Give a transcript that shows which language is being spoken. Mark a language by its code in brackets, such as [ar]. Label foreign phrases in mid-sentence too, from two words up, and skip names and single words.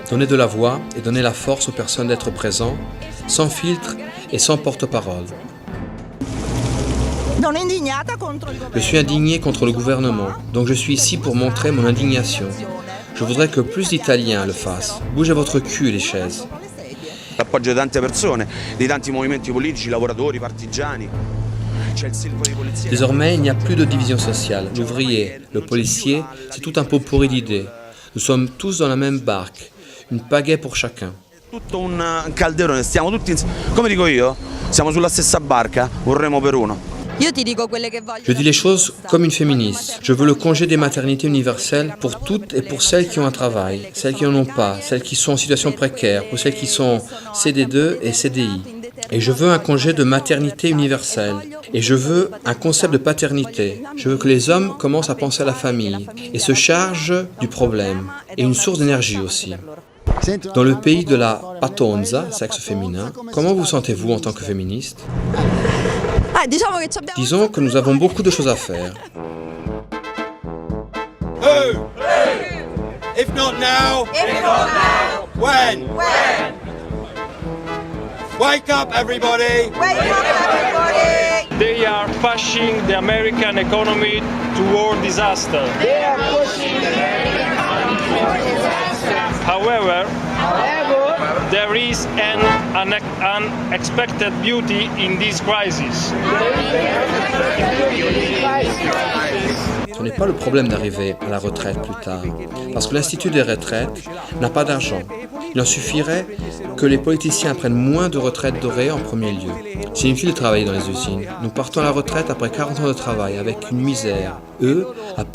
[fr] Donner de la voix et donner la force aux personnes d'être présents, sans filtre et sans porte-parole. Je suis indigné contre le gouvernement, donc je suis ici pour montrer mon indignation. Je voudrais que plus d'Italiens le fassent. Bougez votre cul, les chaises. [it] L'appoggio di tante persone, di tanti movimenti politici, lavoratori, partigiani. [fr] Désormais, il n'y a plus de division sociale. L'ouvrier, le policier, c'est tout un pot pourri d'idées. Nous sommes tous dans la même barque, une pagaie pour chacun. [it] Tutto un calderone, stiamo tutti come dico io, siamo sulla stessa barca, un remo per uno. [fr] Je dis les choses comme une féministe. Je veux le congé des maternités universelles pour toutes et pour celles qui ont un travail, celles qui n'en ont pas, celles qui sont en situation précaire, pour celles qui sont CD2 et CDI. Et je veux un congé de maternité universelle. Et je veux un concept de paternité. Je veux que les hommes commencent à penser à la famille et se chargent du problème. Et une source d'énergie aussi. Dans le pays de la patonza, sexe féminin, comment vous sentez-vous en tant que féministe? Disons que nous avons beaucoup de choses à faire. [en] If not now, when? Wake up, everybody! They are pushing the American economy toward disaster. However, there is an unexpected beauty in this crisis. [fr] Ce n'est pas le problème d'arriver à la retraite plus tard, parce que l'Institut des retraites n'a pas d'argent. Il en suffirait que les politiciens prennent moins de retraites dorées en premier lieu. C'est inutile de travailler dans les usines. Nous partons à la retraite après 40 ans de travail avec une misère.